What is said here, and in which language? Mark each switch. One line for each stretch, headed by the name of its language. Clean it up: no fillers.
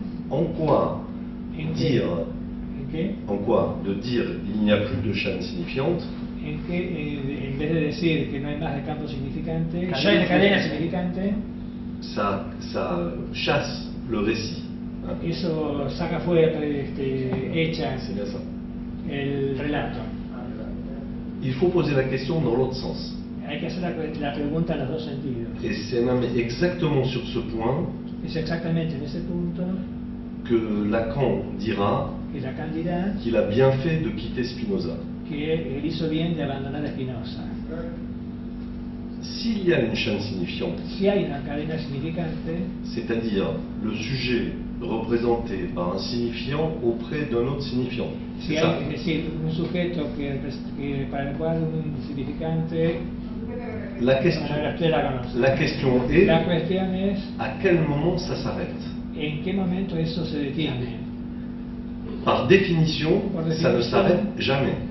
French: En quoi dire, de dire il n'y a plus de chaîne signifiante,
Spanish: en que en vez de decir que no hay más de campo significante, cadena significante,
French: ça chasse le récit. Hein?
Spanish: Eso saca fuera, echa el relato.
French: Il faut poser la question dans l'autre sens.
Spanish: Hay que hacer la pregunta en los dos sentidos.
French: Et c'est même exactement sur ce point
Spanish: Es exactamente en ese punto
French: que Lacan dira qu'il a bien fait de quitter Spinoza.
Spanish: Que él hizo bien de abandonar a Spinoza.
French: S'il y a une chaîne signifiante,
Spanish: si hay una cadena significante,
French: c'est-à-dire le sujet représenté par un signifiant auprès d'un autre signifiant.
Spanish: Si hay, es decir, un sujeto que para el cual un significante.
French: La question est, à quel moment ça s'arrête?
Spanish: En qué momento eso se detiene?
French: Par définition, ça ne s'arrête jamais.